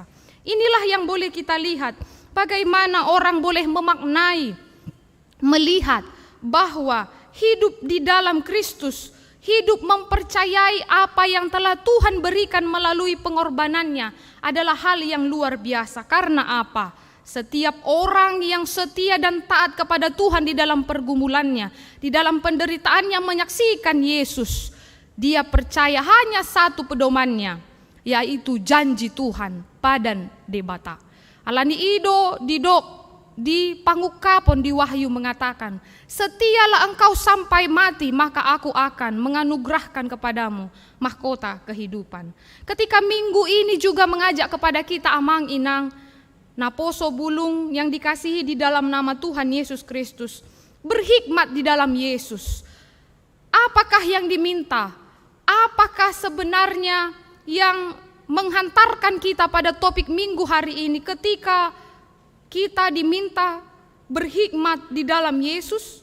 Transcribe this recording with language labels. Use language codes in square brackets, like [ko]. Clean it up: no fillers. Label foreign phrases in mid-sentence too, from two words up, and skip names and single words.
[id] Inilah yang boleh kita lihat, bagaimana orang boleh memaknai, melihat bahwa hidup di dalam Kristus, hidup mempercayai apa yang telah Tuhan berikan melalui pengorbanannya adalah hal yang luar biasa. Karena apa? Setiap orang yang setia dan taat kepada Tuhan di dalam pergumulannya, di dalam penderitaannya menyaksikan Yesus, dia percaya hanya satu pedomannya, yaitu janji Tuhan [bbc] padan de Batak. Alani ido didok di Pangukapon [id] di Wahyu mengatakan, setialah engkau sampai mati, maka aku akan menganugerahkan kepadamu mahkota kehidupan. Ketika minggu ini juga mengajak kepada kita [bbc] amang inang, [id] Naposo bulung yang dikasihi di dalam nama Tuhan Yesus Kristus, berhikmat di dalam Yesus. Apakah yang diminta? Apakah sebenarnya yang menghantarkan kita pada topik minggu hari ini ketika kita diminta berhikmat di dalam Yesus?